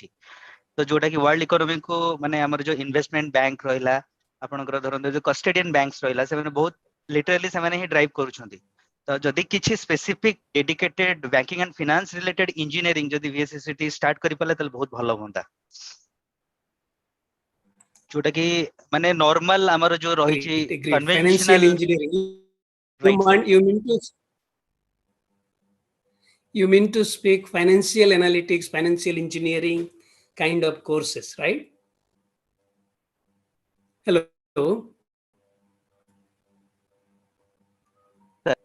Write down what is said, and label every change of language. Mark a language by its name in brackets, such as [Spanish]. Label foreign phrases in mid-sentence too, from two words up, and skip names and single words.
[Odia] ତ ଯୋଉଟା କି [English] world economyକୁ, [Odia] ମାନେ ଆମର ଯୋଉ [English] investment bank [Odia] ରହିଲା, ଆପଣଙ୍କର ଧରନ୍ତୁ ଯୋଉ [English] custodian banks [Odia] ରହିଲା, ସେମାନେ ବହୁତ ଲିଟରାଲି ସେମାନେ ହିଁ ଡ୍ରାଇଭ୍ କରୁଛନ୍ତି। ତ ଯଦି କିଛି [English] specific dedicated banking and finance related engineering [Odia] ଯଦି VSSCT ଷ୍ଟାର୍ଟ କରିପାରିଲେ ତାହେଲେ ବହୁତ ଭଲ ହୁଅନ୍ତା। ଯୋଉଟା କି ମାନେ ନର୍ମାଲ ଆମର ଯୋଉ ରହିଛି [English] Financial engineering. You mean to speak financial analytics, financial engineering kind of courses, right? Hello.